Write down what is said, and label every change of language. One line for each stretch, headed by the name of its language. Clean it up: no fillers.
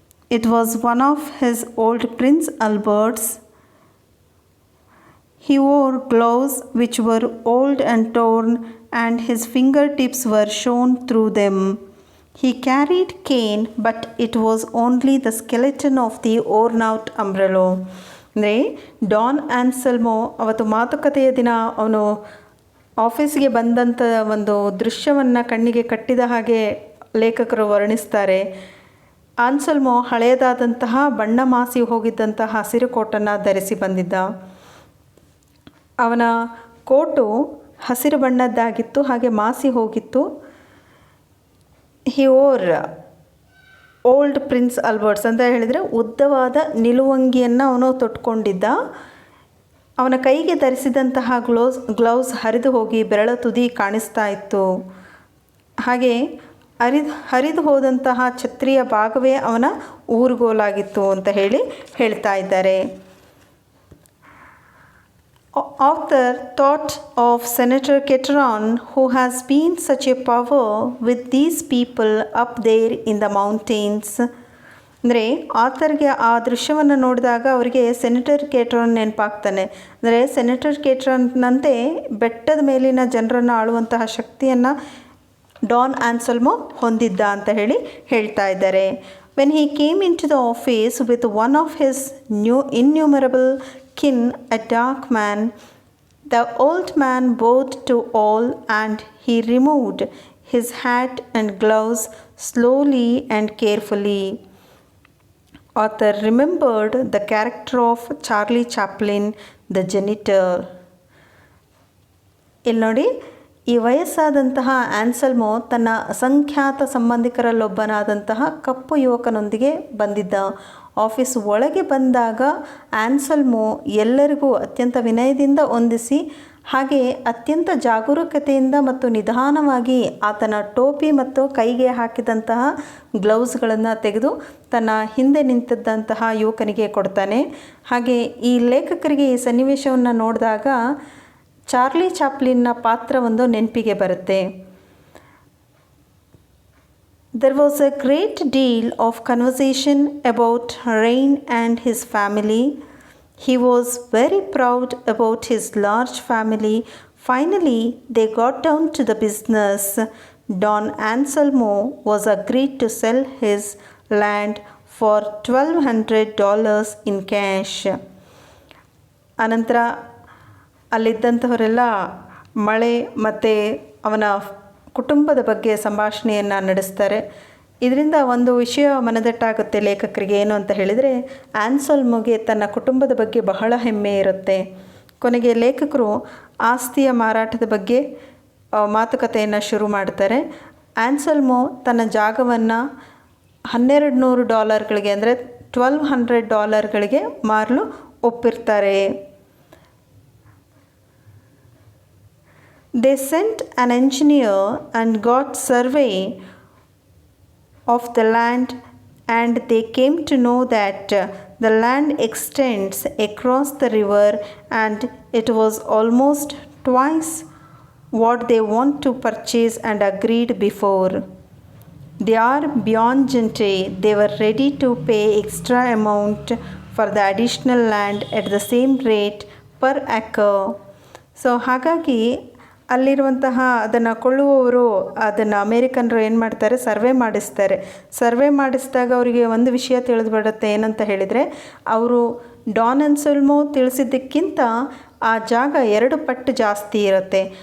English: It was one of his old Prince Albert's. He wore gloves which were old and torn, and his fingertips were shown through them. He carried cane, but it was only the skeleton of the worn-out umbrella.
Kannada: ಅಂದರೆ Don Anselmo ಅವತ್ತು ಮಾತುಕತೆಯ ದಿನ ಅವನು ಆಫೀಸ್ಗೆ ಬಂದಂಥ ಒಂದು ದೃಶ್ಯವನ್ನು ಕಣ್ಣಿಗೆ ಕಟ್ಟಿದ ಹಾಗೆ ಲೇಖಕರು ವರ್ಣಿಸ್ತಾರೆ. ಆನ್ಸೆಲ್ಮೋ ಹಳೆಯದಾದಂತಹ ಬಣ್ಣ ಮಾಸಿ ಹೋಗಿದ್ದಂತಹ ಹಸಿರು ಕೋಟನ್ನು ಧರಿಸಿ ಬಂದಿದ್ದ. ಅವನ ಕೋಟು ಹಸಿರು ಬಣ್ಣದ್ದಾಗಿತ್ತು, ಹಾಗೆ ಮಾಸಿ ಹೋಗಿತ್ತು.
English: he wore old Prince Alberts
Kannada: ಅಂತ ಹೇಳಿದರೆ ಉದ್ದವಾದ ನಿಲುವಂಗಿಯನ್ನು ಅವನು ತೊಟ್ಕೊಂಡಿದ್ದ. ಅವನ ಕೈಗೆ ಧರಿಸಿದಂತಹ ಗ್ಲೌಸ್ ಹರಿದು ಹೋಗಿ ಬೆರಳ ತುದಿ ಕಾಣಿಸ್ತಾ ಇತ್ತು. ಹಾಗೆ ಹರಿದು ಹೋದಂತಹ ಛತ್ರಿಯ ಭಾಗವೇ ಅವನ ಊರುಗೋಲಾಗಿತ್ತು ಅಂತ ಹೇಳ್ತಾ ಇದ್ದಾರೆ.
English: Author thought of Senator Ketron, who has been such a power with these people up there in the mountains.
Kannada: ಅಂದರೆ ಆಥರ್ಗೆ ಆ ದೃಶ್ಯವನ್ನು ನೋಡಿದಾಗ ಅವರಿಗೆ ಸೆನೆಟರ್ ಕೇಟ್ರಾನ್ ನೆನಪಾಗ್ತಾನೆ. ಅಂದರೆ ಸೆನೆಟರ್ ಕೇಟ್ರಾನ್ನಂತೆ ಬೆಟ್ಟದ ಮೇಲಿನ ಜನರನ್ನು ಆಳುವಂತಹ ಶಕ್ತಿಯನ್ನು ಡಾನ್ ಆನ್ಸೆಲ್ಮೋ ಹೊಂದಿದ್ದ ಅಂತ ಹೇಳ್ತಾ ಇದ್ದಾರೆ.
English: When he came into the office with one of his innumerable kin, a dark man, the old man bowed to all, and he removed his hat and gloves slowly and carefully. Author remembered the character of Charlie Chaplin, the janitor.
Kannada: ಇಲ್ಲಿ ನೋಡಿ, ಈ ವಯಸ್ಸಾದಂತಹ ಆನ್ಸೆಲ್ಮೋ ತನ್ನ ಅಸಂಖ್ಯಾತ ಸಂಬಂಧಿಕರಲ್ಲೊಬ್ಬನಾದಂತಹ ಕಪ್ಪು ಯುವಕನೊಂದಿಗೆ ಬಂದಿದ್ದ. Office ಒಳಗೆ ಬಂದಾಗ ಆನ್ಸೆಲ್ಮೋ ಎಲ್ಲರಿಗೂ ಅತ್ಯಂತ ವಿನಯದಿಂದ ವಂದಿಸಿ, ಹಾಗೆ ಅತ್ಯಂತ ಜಾಗರೂಕತೆಯಿಂದ ಮತ್ತು ನಿಧಾನವಾಗಿ ಆತನ ಟೋಪಿ ಮತ್ತು ಕೈಗೆ ಹಾಕಿದಂತಹ ಗ್ಲೌಸ್ಗಳನ್ನು ತೆಗೆದು ತನ್ನ ಹಿಂದೆ ನಿಂತಿದ್ದಂತಹ ಯುವಕನಿಗೆ ಕೊಡ್ತಾನೆ. ಹಾಗೆ ಈ ಲೇಖಕರಿಗೆ ಈ ಸನ್ನಿವೇಶವನ್ನು ನೋಡಿದಾಗ ಚಾರ್ಲಿ ಚಾಪ್ಲಿನ್ನ ಪಾತ್ರ ಒಂದು ನೆನಪಿಗೆ ಬರುತ್ತೆ.
English: There was a great deal of conversation about Rain and his family. He was very proud about his large family. Finally, they got down to the business. Don Anselmo was agreed to sell his land for $1,200 in cash.
Kannada: ಅನಂತರ ಅಲ್ಲಿದ್ದಂಥವರೆಲ್ಲ ಮಳೆ ಮತ್ತು ಅವನ ಕುಟುಂಬದ ಬಗ್ಗೆ ಸಂಭಾಷಣೆಯನ್ನು ನಡೆಸ್ತಾರೆ. ಇದರಿಂದ ಒಂದು ವಿಷಯ ಮನದಟ್ಟಾಗುತ್ತೆ ಲೇಖಕರಿಗೆ. ಏನು ಅಂತ ಹೇಳಿದರೆ, ಆನ್ಸೆಲ್ಮೋಗೆ ತನ್ನ ಕುಟುಂಬದ ಬಗ್ಗೆ ಬಹಳ ಹೆಮ್ಮೆ ಇರುತ್ತೆ. ಕೊನೆಗೆ ಲೇಖಕರು ಆಸ್ತಿಯ ಮಾರಾಟದ ಬಗ್ಗೆ ಮಾತುಕತೆಯನ್ನು ಶುರು ಮಾಡ್ತಾರೆ. ಆನ್ಸೆಲ್ಮೋ ತನ್ನ ಜಾಗವನ್ನು $1,200 ಅಂದರೆ $1,200 ಮಾರಲು ಒಪ್ಪಿರ್ತಾರೆ.
English: They sent an engineer and got survey of the land, and they came to know that the land extends across the river, and it was almost twice what they want to purchase and agreed before. They are beyond gentle. They were ready to pay extra amount for the additional land at the same rate per acre.
Kannada: So ಹಾಗಾಗಿ ಅಲ್ಲಿರುವಂತಹ ಅದನ್ನು ಕೊಳ್ಳುವವರು ಅದನ್ನು ಅಮೇರಿಕನ್ರು ಏನು ಮಾಡ್ತಾರೆ, survey ಮಾಡಿಸಿದಾಗ ಅವರಿಗೆ ಒಂದು ವಿಷಯ ತಿಳಿದುಬಿಡುತ್ತೆ. ಏನಂತ ಹೇಳಿದರೆ, ಅವರು ಡಾನ್ ಆನ್ಸೆಲ್ಮೋ ತಿಳಿಸಿದ್ದಕ್ಕಿಂತ ಆ ಜಾಗ 2 ಪಟ್ಟು ಜಾಸ್ತಿ ಇರುತ್ತೆ.